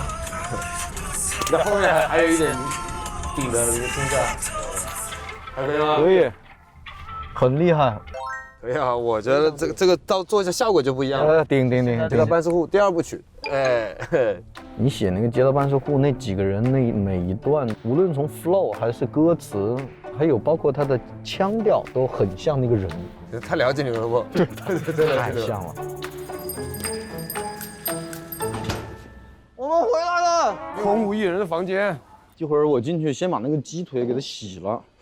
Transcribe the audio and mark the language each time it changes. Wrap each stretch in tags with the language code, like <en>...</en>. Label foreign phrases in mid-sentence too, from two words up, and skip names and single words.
<zh>那後面還有一點頂的一個聲調，還可以嗎？可以，很厲害。可以啊，我覺得這個到做一下效果就不一樣了。頂。街道辦事戶第2部曲，哎，你寫那個街道辦事戶那幾個人那每一段，無論從 flow 還是歌詞，還有包括他的腔調，都很像那個人。太了解你們了不？對，太像了。我們回來了，空無一人的房間。一會兒我進去先把那個雞腿給它洗了。</zh>